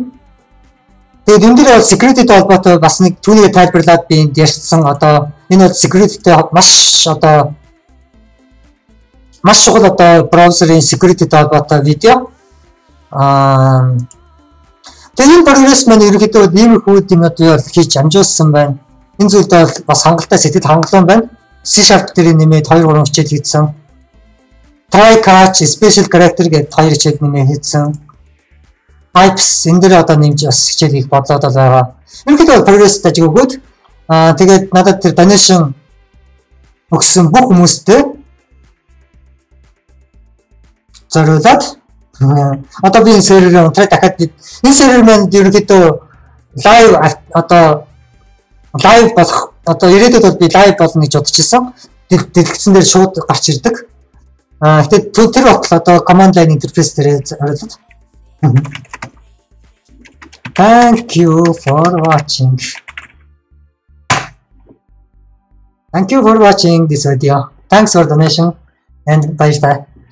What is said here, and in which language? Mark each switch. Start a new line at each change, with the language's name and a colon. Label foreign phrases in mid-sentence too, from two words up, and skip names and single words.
Mongolian: Тэгээд энэ дээр бол security-тэй холбоотой бас нэг түүнийг тайлбарлаад би энд ярьсан одоо энэ бол security-тэй маш чухал одоо браузерын security-тэй холбоотой видео. Тэгээд энэ прогресс маань ерөнхийдөө иймэрхүү юмнууд хийж амжуулсан байна. Энэ зүйлд бол бас хангалттай сэтгэл хангалуун байна. C# дээр нэмээд 2-3 хичээл хийсэн.
English: Try catch special character
Mongolian: гэдэг 2 хичээл нэмээд хийсэн. Types энэ дээр одоо нэмж бас хичээл хийх бодлоод байгаа. Ерөнхийдөө прогресс таж өгөөд тэгээд надад тэр donation өгсөн бүх хүмүүстээ зориулаад одоо би энэ серверээр унтраад дахиад энэ сервер маань ерөнхийдөө live болох одоо ирээдүйд бол би live болно гэж бодож ирсэн. Дэлгэцэн дээр шууд гарч ирдэг. Тэгэхээр тэр батал одоо
English: command line interface
Mongolian: дээр зориулаад.
English: Thank you for watching. Thank you for watching this video. Thanks for donation and bye bye.